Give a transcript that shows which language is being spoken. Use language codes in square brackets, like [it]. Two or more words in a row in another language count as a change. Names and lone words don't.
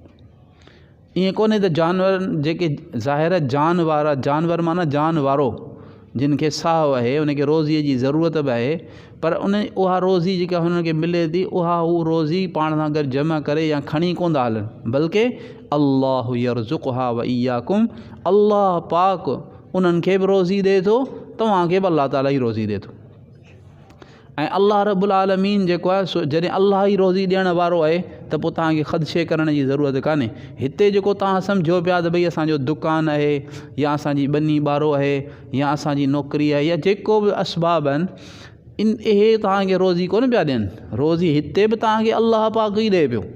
[sd] ईअं कोन्हे त जानवर जेके ज़ाहिर जानवर माना जानवारो जिन खे साहु आहे, उनखे रोज़ीअ जी ज़रूरत बि आहे, पर उहा रोज़ी जेका हुननि खे मिले थी उहा रोज़ी पाण सां गॾु जमा करे या खणी कोन था हलनि, बल्कि [ar] الله يرزقها وإياكم, [sd] अल्लाह पाक उन्हनि खे बि रोज़ी ॾिए थो, तव्हांखे बि अल्लाह ताला ई रोज़ी ॾिए थो। ऐं अल्लाह [ar] رب العالمين [sd] जेको आहे जॾहिं अल्लाह ई रोज़ी ॾियण वारो आहे त पोइ तव्हांखे ख़दशे करण जी ज़रूरत कान्हे। हिते जेको तव्हां सम्झो पिया त भई असांजो दुकानु आहे या असांजी ॿनी ॿारो आहे या असांजी नौकिरी आहे या जेको बि असबाब आहिनि इहे तव्हांखे रोज़ी कोन पिया ॾियनि, रोज़ी हिते बि तव्हांखे अल्लाह पाक ई ॾिए पियो।